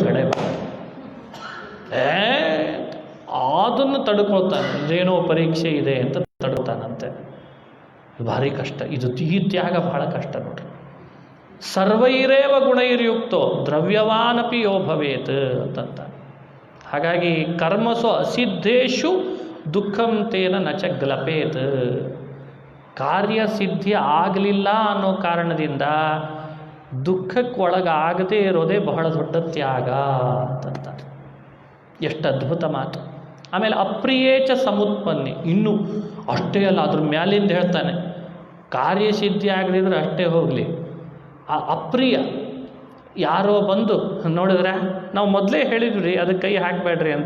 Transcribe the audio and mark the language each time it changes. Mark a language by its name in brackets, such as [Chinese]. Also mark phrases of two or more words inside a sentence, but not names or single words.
[Kannada] ಕಡೆ ಅದನ್ನು ತಡ್ಕೊಳ್ತಾನೆ, ಇದೇನೋ ಪರೀಕ್ಷೆ ಇದೆ ಅಂತ ತಡ್ಕೊತಾನಂತೆ. ಭಾರಿ ಕಷ್ಟ ಇದು. ಈ ತ್ಯಾಗ ಬಹಳ ಕಷ್ಟ ನೋಡ್ರಿ. [Sanskrit] ಸರ್ವೈರೇವ ಗುಣೈರ್ಯುಕ್ತೋ ದ್ರವ್ಯವಾನಪಿ ಯೋ ಭವೇತ್ ಅಂತಂತ. ಹಾಗಾಗಿ ಕರ್ಮಸು ಅಸಿದ್ಧೇಶು ದುಃಖಂ ತೇನ ನ ಚ ಗ್ಲಪೇತ್. [Kannada] ಕಾರ್ಯಸಿದ್ಧಿ ಆಗಲಿಲ್ಲ ಅನ್ನೋ ಕಾರಣದಿಂದ ದುಃಖಕ್ಕೆ ಒಳಗಾಗದೇ ಇರೋದೇ ಬಹಳ ದೊಡ್ಡ ತ್ಯಾಗ ಅಂತಂತಾರೆ. ಎಷ್ಟು ಅದ್ಭುತ ಮಾತು. ಆಮೇಲೆ [Sanskrit] ಅಪ್ರಿಯೇಚ ಸಮುತ್ಪನ್ನಿ, [Kannada] ಇನ್ನೂ ಅಷ್ಟೇ ಅಲ್ಲ, ಅದ್ರ ಮ್ಯಾಲಿಂದ ಹೇಳ್ತಾನೆ, ಕಾರ್ಯಸಿದ್ಧಿ ಆಗದಿದ್ರೆ ಅಷ್ಟೇ ಹೋಗಲಿ, ಆ ಅಪ್ರಿಯ ಯಾರೋ ಬಂದು ನೋಡಿದ್ರೆ, ನಾವು ಮೊದಲೇ ಹೇಳಿದ್ವಿ ಅದಕ್ಕೆ ಕೈ ಹಾಕಬೇಡ್ರಿ ಅಂತ.